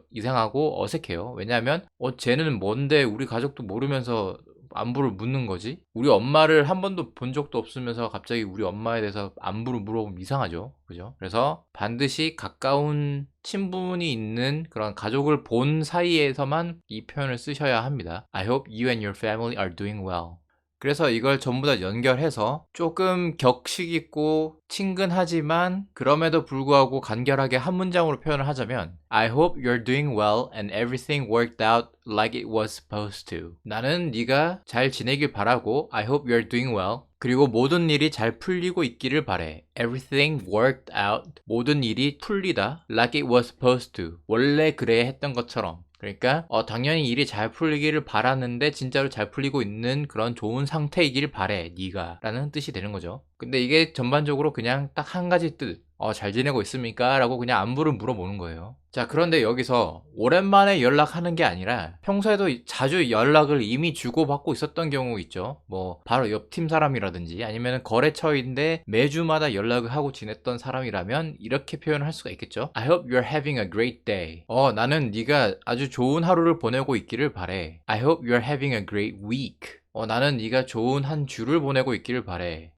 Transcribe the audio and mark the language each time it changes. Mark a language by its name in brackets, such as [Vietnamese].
[Korean] 이상하고 어색해요. 왜냐하면 쟤는 뭔데 우리 가족도 모르면서 안부를 묻는 거지? 우리 엄마를 한 번도 본 적도 없으면서 갑자기 우리 엄마에 대해서 안부를 물어보면 이상하죠. 그죠? 그래서 반드시 가까운 친분이 있는 그런 가족을 본 사이에서만 이 표현을 쓰셔야 합니다. [English] I hope you and your family are doing well. [Korean] 그래서 이걸 전부 다 연결해서 조금 격식 있고 친근하지만 그럼에도 불구하고 간결하게 한 문장으로 표현을 하자면 [English] I hope you're doing well and everything worked out like it was supposed to. [Korean] 나는 네가 잘 지내길 바라고 [English] I hope you're doing well. [Korean] 그리고 모든 일이 잘 풀리고 있기를 바래. [English] Everything worked out. [Korean] 모든 일이 풀리다. [English] Like it was supposed to. [Korean] 원래 그래야 했던 것처럼. 그러니까 당연히 일이 잘 풀리기를 바라는데 진짜로 잘 풀리고 있는 그런 좋은 상태이길 바래 네가 라는 뜻이 되는 거죠. 근데 이게 전반적으로 그냥 딱 한 가지 뜻, 잘 지내고 있습니까? 라고 그냥 안부를 물어보는 거예요. 자, 그런데 여기서 오랜만에 연락하는 게 아니라 평소에도 자주 연락을 이미 주고받고 있었던 경우 있죠. 뭐 바로 옆 팀 사람이라든지 아니면 거래처인데 매주마다 연락을 하고 지냈던 사람이라면 이렇게 표현할 수가 있겠죠. [English] I hope you're having a great day. [Korean] 나는 네가 아주 좋은 하루를 보내고 있기를 바래. [English] I hope you're having a great week. [Korean] 나는 네가 좋은 한 주를 보내고 있기를 바래.